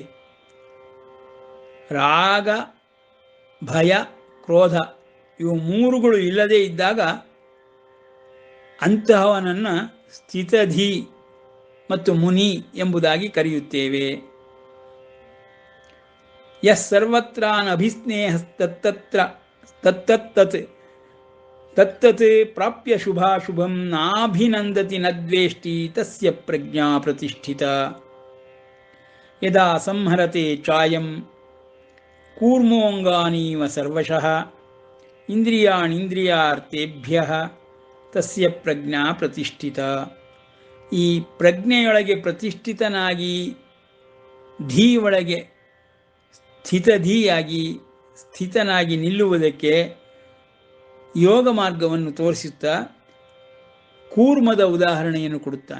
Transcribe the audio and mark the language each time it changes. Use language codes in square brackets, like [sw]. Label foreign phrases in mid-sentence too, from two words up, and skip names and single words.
[kn] ರಾಗ, ಭಯ, ಕ್ರೋಧ ಇವು ಮೂರುಗಳು ಇಲ್ಲದೇ ಇದ್ದಾಗ ಅಂತಹವನನ್ನು ಸ್ಥಿತಧಿ ಮತ್ತು ಮುನಿ ಎಂಬುದಾಗಿ ಕರೆಯುತ್ತೇವೆ. [sa] ಯಸ್ ಸರ್ವತ್ರಾನಭಿಸ್ನೇಹಸ್ತತ್ತತ್ರ ತತ್ತತ್ ತತ್ತತ್ ಪ್ರಾಪ್ಯ ಶುಭಾಶುಭಂ ನಾಭಿನಂದತಿ ನದ್ವೇಷ್ಟಿ ತಸ್ಯ ಪ್ರಜ್ಞಾ ಪ್ರತಿಷ್ಠಿತ. ಯದಾ ಸಂಹರತೆ ಚಾಯಂ ಕೂರ್ಮೋಂಗಾನೀವ ಸರ್ವಶಃ ಇಂದ್ರಿಯಾಣಿಂದ್ರಿಯಾರ್ಥೇಭ್ಯಃ ತಸ್ಯ ಪ್ರಜ್ಞಾ ಪ್ರತಿಷ್ಠಿತ. [kn] ಈ ಪ್ರಜ್ಞೆಯೊಳಗೆ ಪ್ರತಿಷ್ಠಿತನಾಗಿ ಧೀ ಒಳಗೆ ಸ್ಥಿತಧೀಯಾಗಿ ಸ್ಥಿತನಾಗಿ ನಿಲ್ಲುವುದಕ್ಕೆ ಯೋಗ ಮಾರ್ಗವನ್ನು ತೋರಿಸುತ್ತಾ ಕೂರ್ಮದ ಉದಾಹರಣೆಯನ್ನು ಕೊಡುತ್ತಾನೆ.